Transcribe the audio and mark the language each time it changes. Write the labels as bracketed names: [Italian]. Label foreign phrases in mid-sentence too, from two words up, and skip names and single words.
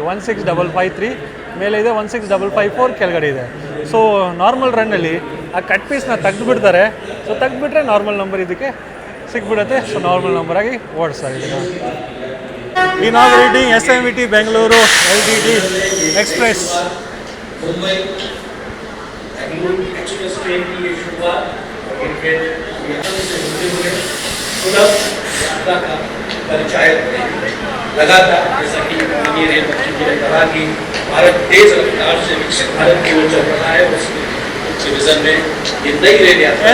[Kannada] 16553 ಮೇಲೆ ಇದೆ, 16554 ಕೆಳಗಡೆ ಇದೆ. ಸೊ ನಾರ್ಮಲ್ ರನ್ನಲ್ಲಿ ಆ ಕಟ್ ಪೀಸ್ನ ತೆಗೆದುಬಿಡ್ತಾರೆ. ಸೊ ತೆಗೆದುಬಿಟ್ರೆ [English] normal number [Kannada] ಇದಕ್ಕೆ ಸಿಕ್ಬಿಡುತ್ತೆ. ಸೊ ನಾರ್ಮಲ್ ನಂಬರಾಗಿ ಓಡಿಸ್ತಾ ಇದ್ದೀನಿ. ಇನಾಗ್ರೇಟಿಂಗ್ SMVT ಬೆಂಗಳೂರು LTT एक्सप्रेस. [Hindi] लगातार जैसा कि माननीय रेल मंत्री जी ने कहा कि भारत तेज रफ्तार से विकसित भारत की ओर चल रहा है, उस विजन में ये नई रेल यात्रा